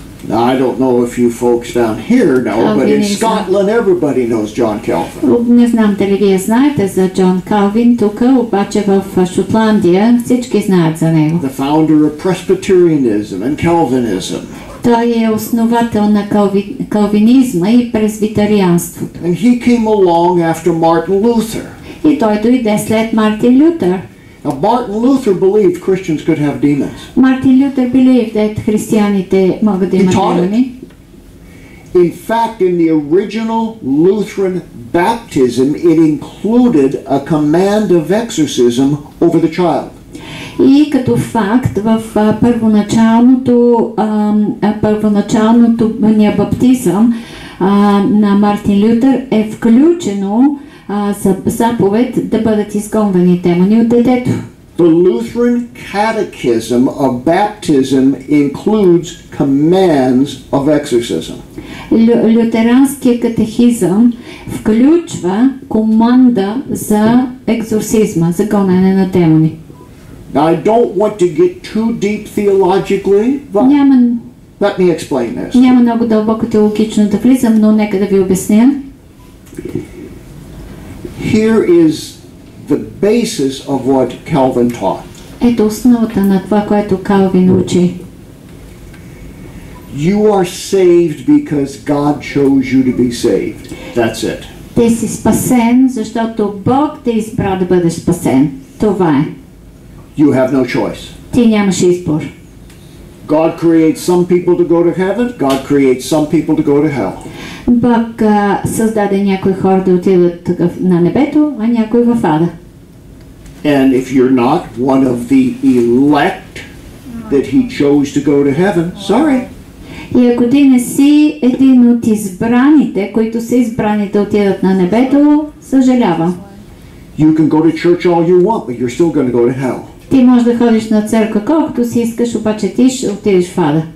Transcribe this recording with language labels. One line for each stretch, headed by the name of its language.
English: Now, I don't know if you folks down here know, but in Scotland everybody knows John Calvin.
Bulgarian: Не знам дали вие знаете за Джон Калвин, тук обаче в Шотландия всички знаят за него.
English: The founder of Presbyterianism and Calvinism.
Bulgarian: Той е основател на калвинизма и презвитарианството.
English: And he came along after Martin Luther.
Bulgarian: И той дойде след Мартин Лютер.
English: Now, Martin Luther believed Christians could have demons.
Bulgarian: Мартин Лютер
English: believed that
Bulgarian: християните могат да имат демони.
English: In fact, in the original Lutheran baptism, it included a command of exorcism over the child.
Bulgarian: И като факт в първоначалното баптизъм на Мартин Лютер е включено заповед да бъдат изгонвани демони от детето.
English: The Lutheran Catechism of Baptism includes commands of exorcism.
Bulgarian: Лютеранския катехизъм включва команда за екзорсизма, за гонене на демони.
English: Now, I don't want to get too deep theologically, but let me explain this.
Bulgarian: Няма много дълбоко теологично да влизам, но нека да ви обясня.
English: Here is the basis of what Calvin taught.
Bulgarian: Ето основата на това, което Калвин учи.
English: You are saved because God chose you to be saved. That's it.
Bulgarian: Ти си спасен, защото Бог те избра да бъдеш спасен. Това е.
English: You have no choice.
Bulgarian: Ти нямаш избор.
English: God creates some people to go to heaven. God creates some people to go to hell.
Bulgarian: Бог създаде някои хора да отидат на небето, а някои в ада.
English: And if you're not one of the elect that he chose to go to heaven, sorry.
Bulgarian: И ако ти не си един от избраните, които са избрани да отидат на небето, съжалявам.
English: You can go to church all you want, but you're still going to go to hell.
Bulgarian: Ти можеш да ходиш на църква колкото си искаш, обаче ти ще отидеш в ада.